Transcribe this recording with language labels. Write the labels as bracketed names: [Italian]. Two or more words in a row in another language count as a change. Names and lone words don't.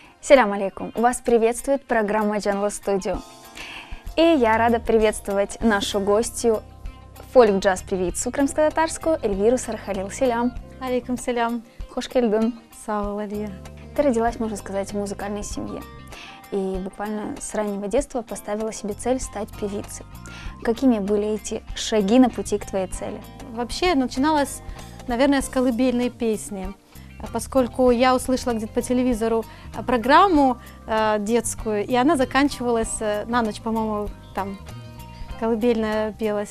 [Arabic] السلام عليكم! [Russian] Вас приветствует программа Джанла Студио. И я рада приветствовать нашу гостью, фольк-джаз-певицу крымско-татарскую Эльвиру Сархалил. Салям! [Arabic] عليكم السلام! [Crimean Tatar] Хош келдин! Сау алия! [Russian] Ты родилась, можно сказать, в музыкальной семье. И буквально с раннего детства поставила себе цель стать певицей. Какими были эти шаги на пути к твоей цели? Вообще начиналось, наверное, с колыбельной песни. Поскольку я услышала где-то по телевизору программу детскую, и она заканчивалась на ночь, по-моему, там колыбельная пелась.